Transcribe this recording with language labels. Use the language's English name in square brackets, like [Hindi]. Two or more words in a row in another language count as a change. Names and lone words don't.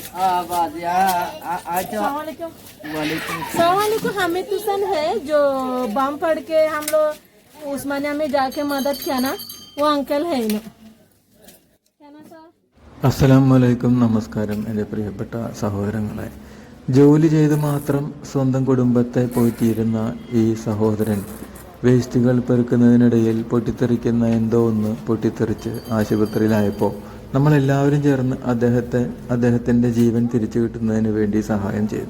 [Hindi] सलामकुम। हामिद हुसैन है जो बम पड़ के हम लोग उस्मानिया में जाके मदद किया ना, वो अंकल है इन्हें। [Malayalam] അസ്സലാമലൈക്കും, നമസ്കാരം. എൻ്റെ പ്രിയപ്പെട്ട സഹോദരങ്ങളെ, ജോലി ചെയ്ത് മാത്രം സ്വന്തം കുടുംബത്തെ പോറ്റിയിരുന്ന ഈ സഹോദരൻ വേസ്റ്റുകൾ പെറുക്കുന്നതിനിടയിൽ പൊട്ടിത്തെറിക്കുന്ന എന്തോ ഒന്ന് പൊട്ടിത്തെറിച്ച് ആശുപത്രിയിലായപ്പോൾ നമ്മളെല്ലാവരും ചേർന്ന് അദ്ദേഹത്തിൻ്റെ ജീവൻ തിരിച്ചു കിട്ടുന്നതിന് വേണ്ടി സഹായം ചെയ്തു.